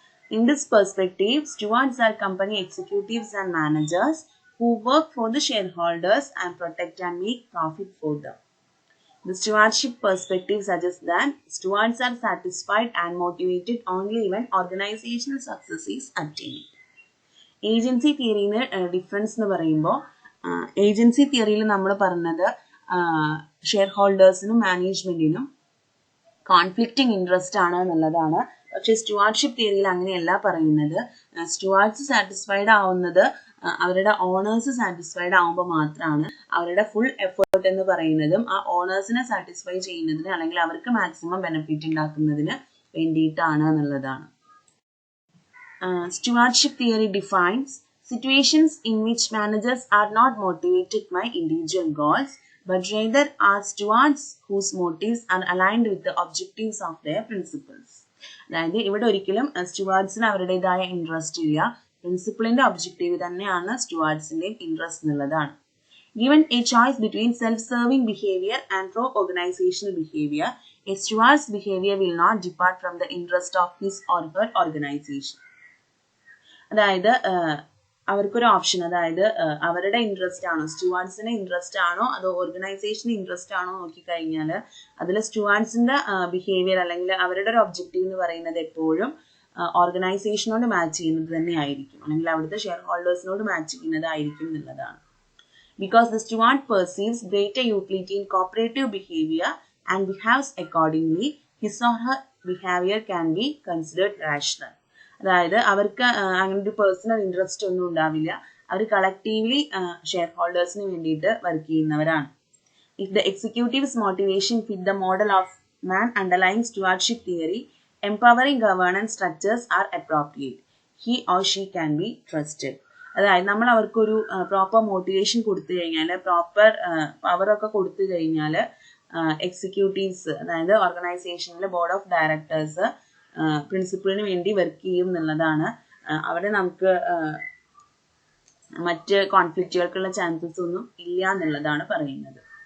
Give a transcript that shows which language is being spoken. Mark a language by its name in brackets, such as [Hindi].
[English] In this perspective, stewards are company executives and managers who work for the shareholders and protect and make profit for them. The stewardship perspective suggests that stewards are satisfied and motivated only when organizational success is attained. [Malayalam] Agency തിയറിയിൽ difference എന്ന് പറയുമ്പോൾ agency തിയറിയിൽ നമ്മൾ പറഞ്ഞത് share ഹോൾഡേഴ്സിനും മാനേജ്മെന്റിനും conflicting interest ആണ് എന്നുള്ളതാണ്. പക്ഷേ stewardship തിയറിയിൽ അങ്ങനെയല്ല പറയുന്നത്. സ്റ്റുവാർഡ്സ് സാറ്റിസ്ഫൈഡ് ആവുന്നത് അവരുടെ ഓണേഴ്സ് സാറ്റിസ്ഫൈഡ് ആവുമ്പോൾ മാത്രമാണ്. അവരുടെ ഫുൾ എഫേർട്ട് എന്ന് പറയുന്നതും ആ ഓണേഴ്സിനെ സാറ്റിസ്ഫൈ ചെയ്യുന്നതിന് അല്ലെങ്കിൽ അവർക്ക് മാക്സിമം ബെനിഫിറ്റ് ഉണ്ടാക്കുന്നതിന് വേണ്ടിയിട്ടാണ് എന്നുള്ളതാണ്. [English] Stewardship theory defines situations in which managers are not motivated by individual goals, but rather are stewards whose motives are aligned with the objectives of their principles. [Malayalam] അതായത് ഇവിടെ ഒരിക്കലും സ്റ്റുവാർഡ്സിന് അവരുടേതായ ഇൻട്രസ്റ്റ് ഇല്ല, പ്രിൻസിപ്പിളിന്റെ ഒബ്ജക്റ്റീവ് തന്നെയാണ് സ്റ്റുവാർഡ്സിന്റെയും interest എന്നുള്ളതാണ്. [English] Given a choice between self-serving behavior and pro-organizational behavior, a steward's behavior will not depart from the interest of his or her organization. [Malayalam] അതായത് അവർക്കൊരു option, അതായത് അവരുടെ ഇൻട്രസ്റ്റ് ആണോ, സ്റ്റുവാർഡ്സിന്റെ ഇൻട്രസ്റ്റ് ആണോ അതോ ഓർഗനൈസേഷന് ഇൻട്രസ്റ്റ് ആണോ നോക്കിക്കഴിഞ്ഞാൽ അതിൽ സ്റ്റുവാർഡ്സിന്റെ ബിഹേവിയർ അല്ലെങ്കിൽ അവരുടെ ഒരു ഒബ്ജക്റ്റീവ് എന്ന് പറയുന്നത് എപ്പോഴും ഓർഗനൈസേഷനോട് മാച്ച് ചെയ്യുന്നത് തന്നെ ആയിരിക്കും, അല്ലെങ്കിൽ അവിടുത്തെ ഷെയർ ഹോൾഡേഴ്സിനോട് മാച്ച് ചെയ്യുന്നതായിരിക്കും എന്നുള്ളതാണ്. [English] Because the steward perceives greater utility in cooperative behavior and behaves accordingly, his or her behavior can be considered rational. [Malayalam] അതായത് അവർക്ക് അങ്ങനെ ഒരു പേഴ്സണൽ ഇൻട്രസ്റ്റ് ഒന്നും ഉണ്ടാവില്ല, അവർ കളക്റ്റീവ്ലി ഷെയർ ഹോൾഡേഴ്സിന് വേണ്ടിയിട്ട് വർക്ക് ചെയ്യുന്നവരാണ്. [English] If the executive's motivation fit the model of man underlying stewardship theory, empowering governance structures are appropriate. He or she can be trusted. [Malayalam] അതായത് നമ്മൾ അവർക്കൊരു പ്രോപ്പർ മോട്ടിവേഷൻ കൊടുത്തു കഴിഞ്ഞാൽ, പ്രോപ്പർ പവറൊക്കെ കൊടുത്തു കഴിഞ്ഞാൽ എക്സിക്യൂട്ടീവ്സ്, അതായത് ഓർഗനൈസേഷനിലെ ബോർഡ് ഓഫ് ഡയറക്ടേഴ്സ് പ്രിൻസിപ്പിളിന് വേണ്ടി വർക്ക് ചെയ്യും എന്നുള്ളതാണ്. അവിടെ നമുക്ക് മറ്റ് കോൺഫ്ലിക്റ്റുകൾക്കുള്ള ചാൻസസ് ഒന്നും ഇല്ല എന്നുള്ളതാണ് പറയുന്നത്.